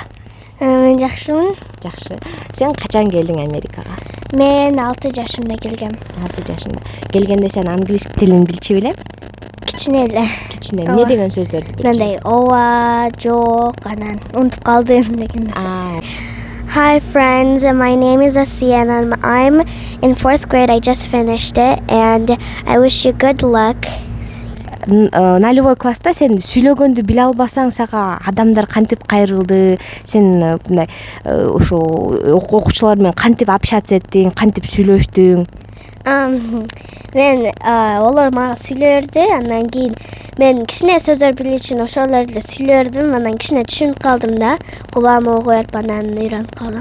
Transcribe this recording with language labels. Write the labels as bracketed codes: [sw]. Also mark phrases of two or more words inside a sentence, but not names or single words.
[ky] Мен жакшымын. Жакшы. Сен качан келдиң Америкага? Мен 6 жашымда келгем. 6 жашында. Келгенде сен англис тилин билчү белең? Кичине эле. Кичине. Эмне деген сөздөрдү билчү? Мындай ооба, жок, анан унутуп калдым деген нерсе. [en] Hi friends, my name is Asiya and I'm in 4th grade. I just finished it and I wish you good luck. [ky] Нулевой класста сен сүйлөгөндү биле албасаң, сага адамдар кантип кайрылды, сен мындай ошо окуучулар менен кантип общаться эттиң, кантип сүйлөштүң? Мен олар мага сүйлөрдү, андан кийин мен кичине сөздөр билүү үчүн ошолорду сүйлөрдүм, анан кичине түшүнүп калдым да, кулагыма коюп анан үйрөнүп калдым.